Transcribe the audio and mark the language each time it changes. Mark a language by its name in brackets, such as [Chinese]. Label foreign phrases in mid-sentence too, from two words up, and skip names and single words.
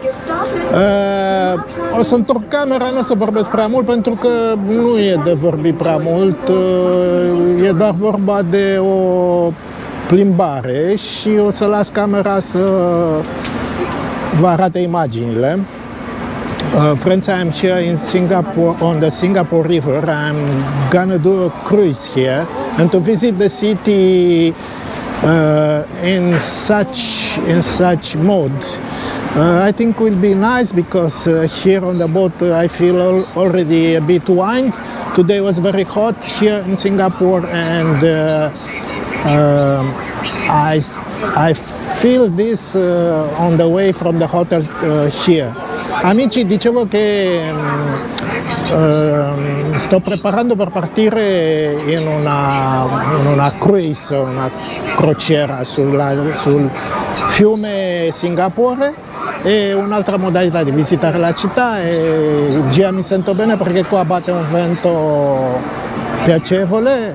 [Romanian] O să întorc camera, nu o să vorbesc prea mult pentru că nu e de vorbit prea mult, e doar vorba de o plimbare și o să las camera să vă arate imaginile. [English] Friends, I am here in Singapore, on the Singapore River. I'm gonna do a cruise here and to visit the city in such mode. I think will be nice because here on the boat I feel already a bit wind. Today was very hot here in Singapore and I feel this on the way from the hotel here. [Italian] Amici, dicevo che sto preparando per partire in una cruise, una crociera sul fiume Singapore. È un'altra modalità di visitare la città e già mi sento bene perché qua batte un vento piacevole.